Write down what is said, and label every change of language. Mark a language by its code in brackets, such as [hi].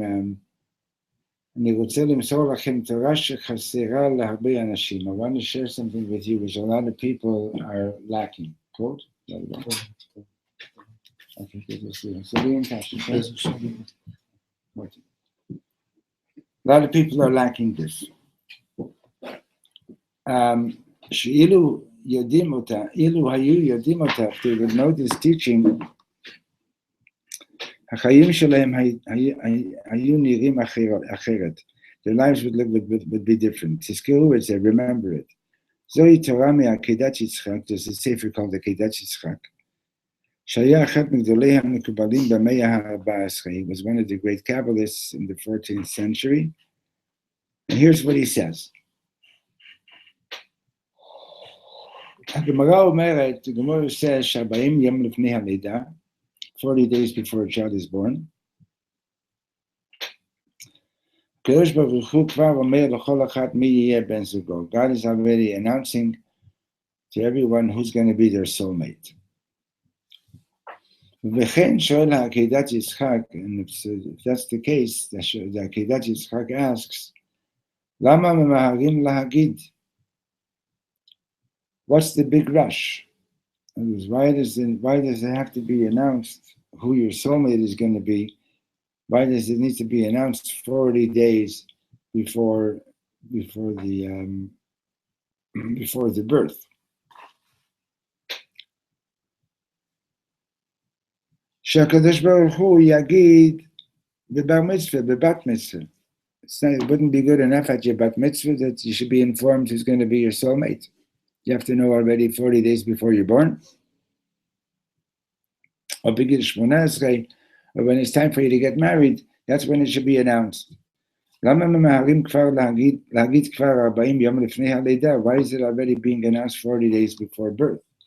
[en] I want to share something with you which a lot of people are lacking. Quote? Okay, good. So be in touch. A lot of people are lacking this. [he] שאילו יודעים אותה, אילו היו יודעים אותה, [en] if they would know this teaching, [he] החיים שלהם היו נראים אחרת. [en] Their lives would be different. [he] תזכרו את זה, [en] remember it. [he] זוהי תורה מעקדת יצחק, [en] there's a sefer called [he] עקדת יצחק, שהיה אחד מגדולי המקובלים במאה ה-14. [en] He was one of the great Kabbalists in the 14th century. And here's what he says. The Gemara says, [he] 40 יום לפני הלידה, [en] 40 days before a child is born. [he] הקדוש ברוך הוא כבר אומר לכל אחד מי יהיה בן זוגו. [en] God is already announcing to everyone who's going to be their soulmate. [he] וכן שואל עקדת יצחק, [en] and if that's the case, the עקדת יצחק asks, [he] למה ממהרים להגיד? [en] What's the big rush? Why does it have to be announced who your soulmate is going to be? Why does it need to be announced 40 days before the birth? [he] שהקדוש ברוך הוא יגיד בבר מצווה, בבת מצווה. [en] It wouldn't be good enough at your bat mitzvah that you should be informed who's going to be your soulmate. You have to know already 40 days before you're born. Or when it's time for you to get married, that's when it should be announced. Why is it already being announced 40 days before birth?